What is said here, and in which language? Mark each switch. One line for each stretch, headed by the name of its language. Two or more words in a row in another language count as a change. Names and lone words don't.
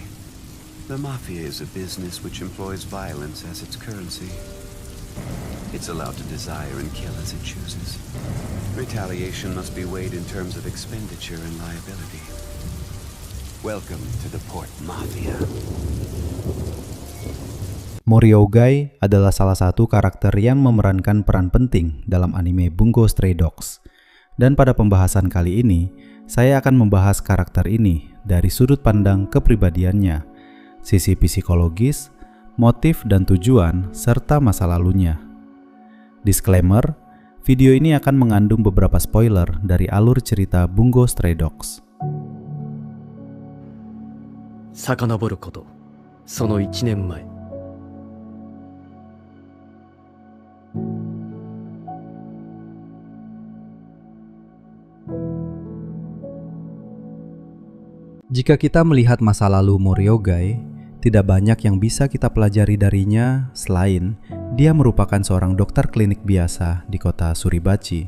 English: The Mafia is a business which employs violence as its currency. It's allowed to desire and kill as it chooses. Retaliation must be weighed in terms of expenditure and liability. Welcome to the Port Mafia.
Indonesian: Mori Ogai adalah salah satu karakter yang memerankan peran penting dalam anime Bungo Stray Dogs. Dan pada pembahasan kali ini, saya akan membahas karakter ini dari sudut pandang kepribadiannya, sisi psikologis, motif dan tujuan, serta masa lalunya. Disclaimer, video ini akan mengandung beberapa spoiler dari alur cerita Bungo Stray Dogs.
Japanese: 遡ること、その1年前。
Indonesian: Jika kita melihat masa lalu Mori Ogai, tidak banyak yang bisa kita pelajari darinya selain dia merupakan seorang dokter klinik biasa di kota Suribachi.